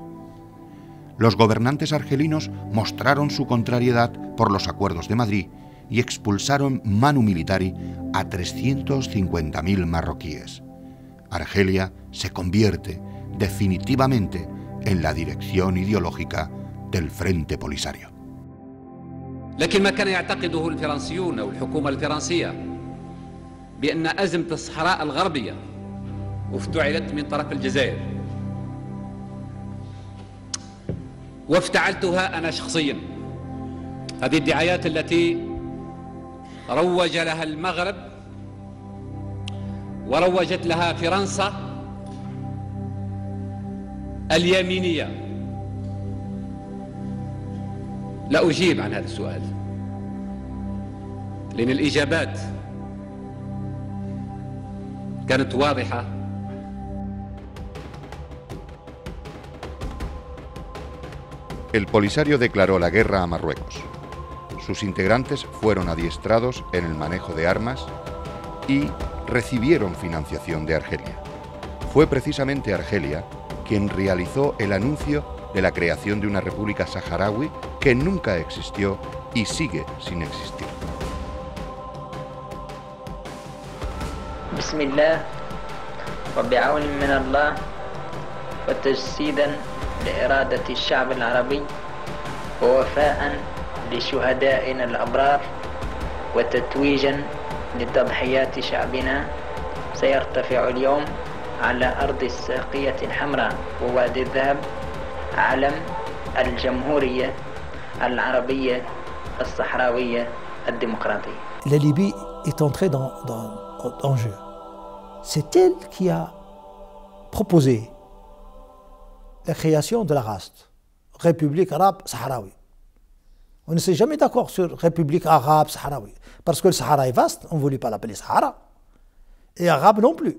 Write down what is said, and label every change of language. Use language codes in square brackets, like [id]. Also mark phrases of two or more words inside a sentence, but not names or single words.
[es] Los gobernantes argelinos mostraron su contrariedad por los Acuerdos de Madrid y expulsaron [la] manu militari [es] a 350.000 marroquíes. Argelia se convierte definitivamente en la dirección ideológica del Frente Polisario. [ar] لكن ما كان يعتقده الفرنسيون أو الحكومة الفرنسية بأن أزمة الصحراء الغربية وافتعلت من طرف الجزائر وافتعلتها أنا شخصيا. هذه الدعايات التي روج لها المغرب وروجت لها فرنسا اليمينية. لا أجيب عن هذا السؤال لأن الإجابات كانت واضحة. [es] El Polisario declaró la guerra a Marruecos. Sus integrantes fueron adiestrados en el manejo de armas y recibieron financiación de Argelia. Fue precisamente Argelia quien realizó el anuncio de la creación de una república saharaui que nunca existió y sigue sin existir. [ar] بسم الله وبعون من الله وتجسيدا لإرادة الشعب العربي ووفاء لشهدائنا الأبرار وتتويجا لتضحيات شعبنا سيرتفع اليوم على أرض الساقية الحمراء ووادي الذهب علم الجمهورية العربية الصحراوية الديمقراطية. [fr] La Libye est entrée en jeu. C'est elle qui a proposé la création de la RAST, République arabe sahraoui. On ne s'est jamais d'accord sur République arabe sahraoui, parce que le Sahara est vaste, on ne voulait pas l'appeler Sahara, et arabe non plus.